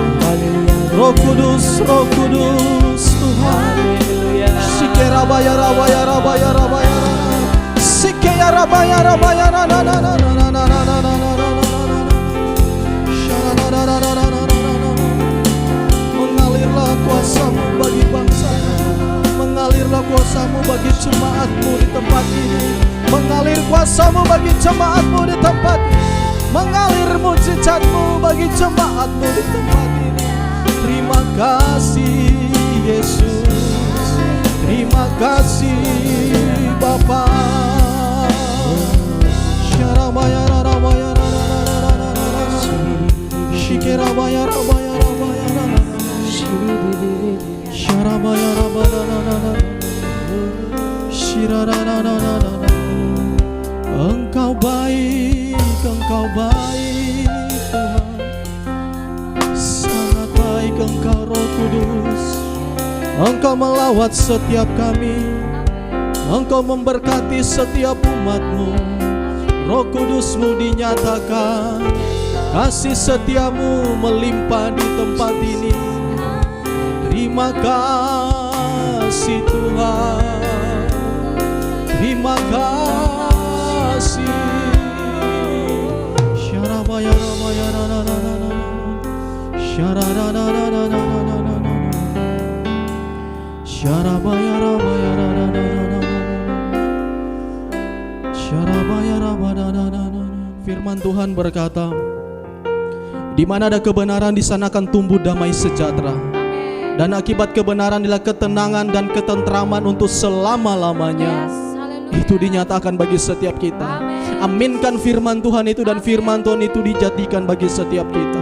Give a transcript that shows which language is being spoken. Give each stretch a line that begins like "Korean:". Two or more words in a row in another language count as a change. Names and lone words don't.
Indonesian: Roh Kudus, Roh Kudus Tuhan. Sikera baya rabaya rabaya rabaya. Sikera rabaya rabaya rabaya. Mengalirlah kuasa-Mu bagi bangsa, mengalirlah kuasa-Mu bagi jemaat-Mu di tempat ini, mengalir kuasa-Mu bagi jemaat-Mu di tempat ini, mengalir mujizat-Mu bagi jemaat-Mu di tempat ini. Terima kasih Yesus, terima kasih Bapa. Syarabaya rabaya Shikerabaya rabaya rabaya Syarabaya rabaya Shirararararara. Engkau baik, Engkau baik Tuhan. Sangat baik Engkau Roh Kudus. Engkau melawat setiap kami, Engkau memberkati setiap umat-Mu. Roh Kudus-Mu dinyatakan, kasih setia-Mu melimpah di tempat ini. Terima kasih Tuhan, terima kasih. Syarabaya rabaya rabaya. Syararararararararara. Syarabaya rabaya rabaya. Syarabaya rabaya. Firman Tuhan berkata, di mana ada kebenaran, di sana akan tumbuh damai sejahtera. Dan akibat kebenaran adalah ketenangan dan ketentraman untuk selama-lamanya. Itu dinyatakan bagi setiap kita. Aminkan firman Tuhan itu, dan firman Tuhan itu dijadikan bagi setiap kita.